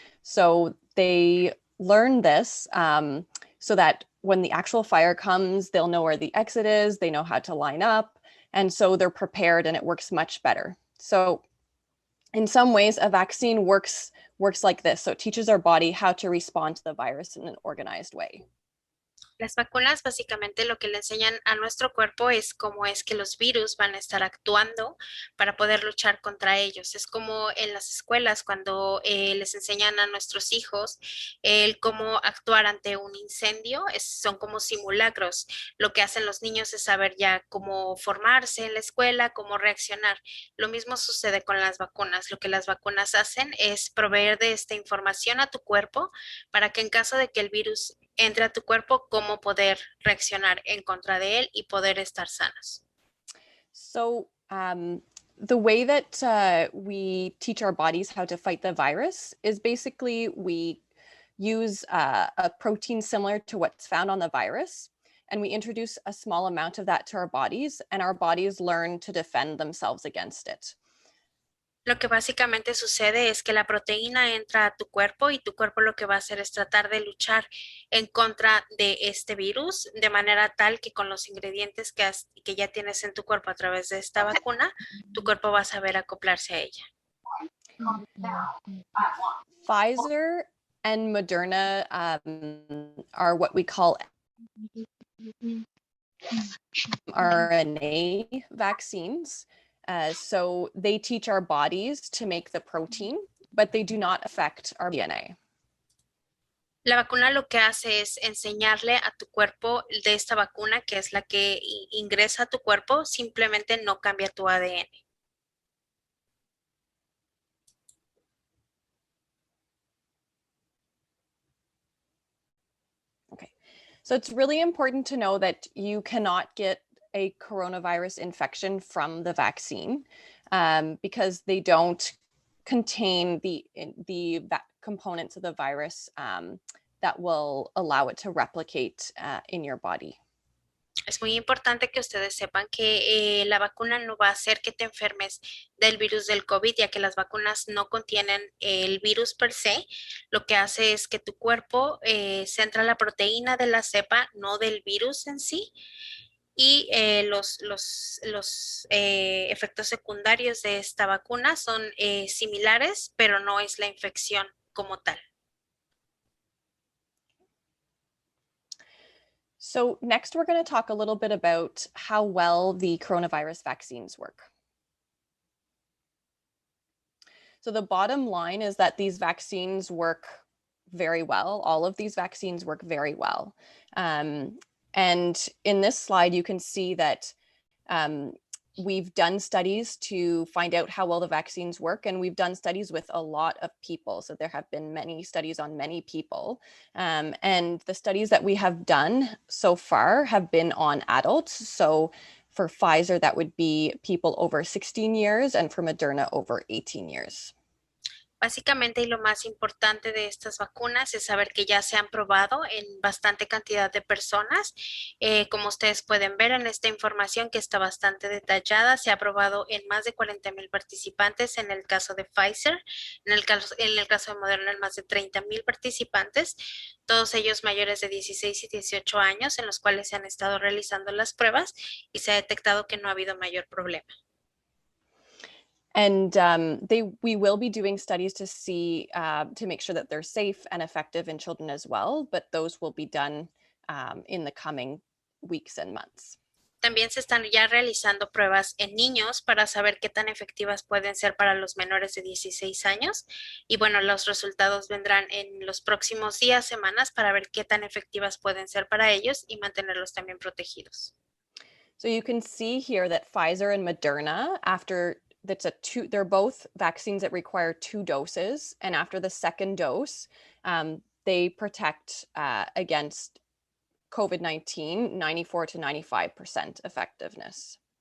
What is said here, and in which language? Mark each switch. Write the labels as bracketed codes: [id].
[en] So they learn this so that when the actual fire comes, they'll know where the exit is, they know how to line up, and so they're prepared and it works much better. So in some ways, a vaccine works like this. So it teaches our body how to respond to the virus in an organized way. [es] Las vacunas básicamente lo que le enseñan a nuestro cuerpo es cómo es que los virus van a estar actuando para poder luchar contra ellos. Es como en las escuelas cuando les enseñan a nuestros hijos el cómo actuar ante un incendio. Son como simulacros. Lo que hacen los niños es saber ya cómo formarse en la escuela, cómo reaccionar. Lo mismo sucede con las vacunas. Lo que las vacunas hacen es proveer de esta información a tu cuerpo para que en caso de que el virus entre a tu cuerpo, cómo poder reaccionar en contra de él y poder estar sanos. [en] So the way that we teach our bodies how to fight the virus is basically we use a protein similar to what's found on the virus, and we introduce a small amount of that to our bodies, and our bodies learn to defend themselves against it. [es] Lo que básicamente sucede es que la proteína entra a tu cuerpo y tu cuerpo lo que va a hacer es tratar de luchar en contra de este virus de manera tal que con los ingredientes que ya tienes en tu cuerpo a través de esta vacuna, tu cuerpo va a saber acoplarse a ella. [en] Pfizer and Moderna are what we call RNA vaccines. So they teach our bodies to make the protein, but they do not affect our DNA. [es] La vacuna lo que hace es enseñarle a tu cuerpo de esta vacuna, que es la que ingresa a tu cuerpo, simplemente no cambia tu ADN. [en] Okay, so it's really important to know that you cannot get a coronavirus infection from the vaccine because they don't contain the components of the virus that will allow it to replicate in your body. [es] Es muy importante que ustedes sepan que la vacuna no va a hacer que te enfermes del virus del COVID, ya que las vacunas no contienen el virus per se. Lo que hace es que tu cuerpo centra la proteína de la cepa, no del virus en sí. Y los efectos secundarios de esta vacuna son similares, pero no es la infección como tal. [en] So next we're going to talk a little bit about how well the coronavirus vaccines work. So the bottom line is that these vaccines work very well. All of these vaccines work very well. And in this slide, you can see that We've done studies to find out how well the vaccines work, and we've done studies with a lot of people. So there have been many studies on many people. And the studies that we have done so far have been on adults. So for Pfizer, that would be people over 16 years, and for Moderna, over 18 years. [es] Básicamente, y lo más importante de estas vacunas es saber que ya se han probado en bastante cantidad de personas. Como ustedes pueden ver en esta información que está bastante detallada, se ha probado en más de 40,000 participantes en el caso de Pfizer, en el caso de Moderna en más de 30,000 participantes, todos ellos mayores de 16 y 18 años, en los cuales se han estado realizando las pruebas y se ha detectado que no ha habido mayor problema. [en] And we will be doing studies to see, to make sure that they're safe and effective in children as well, but those will be done in the coming weeks and months. [es] También se están ya realizando pruebas en niños para saber qué tan efectivas pueden ser para los menores de 16 años. Y bueno, los resultados vendrán en los próximos días, semanas, para ver qué tan efectivas pueden ser para ellos y mantenerlos también protegidos. [en] So you can see here that Pfizer and Moderna, they're both vaccines that require 2 doses. And after the second dose, they protect against COVID-19, 94 to 95% effectiveness.